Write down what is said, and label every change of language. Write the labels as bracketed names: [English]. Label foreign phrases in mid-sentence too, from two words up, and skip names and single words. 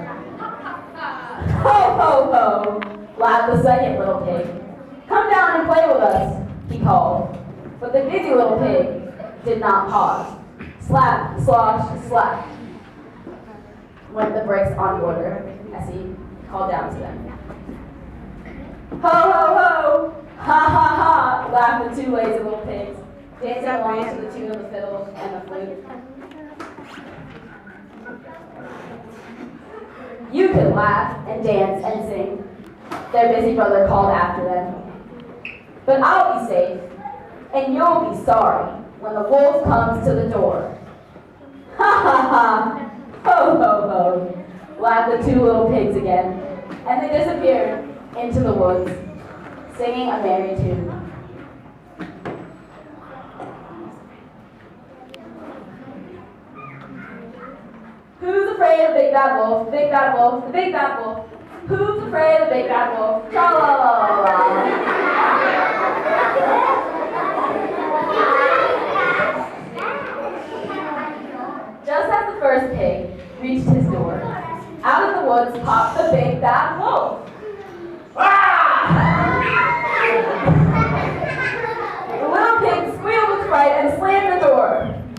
[English] Ho, ho, ho, laughed the second little pig. Come down and play with us, he called. But the busy little pig did not pause. Slap, slosh, slap went the bricks on mortar as he called down to them. Ho, ho, ho, ha, ha, ha, laughed the two lazy little pigs, dancing along to the tune of the fiddle and the flute. You could laugh and dance and sing, their busy brother called after them. But I'll be safe, and you'll be sorry when the wolf comes to the door. Ha ha ha, ho ho ho, laughed the two little pigs again, and they disappeared into the woods, singing a merry tune. Who's afraid of the big bad wolf, the big bad wolf, the big bad wolf? Who's afraid of the big bad wolf? Tra la la la la. Just as the first pig reached his door, out of the woods popped the big bad wolf. The little pig squealed with fright and slammed the door.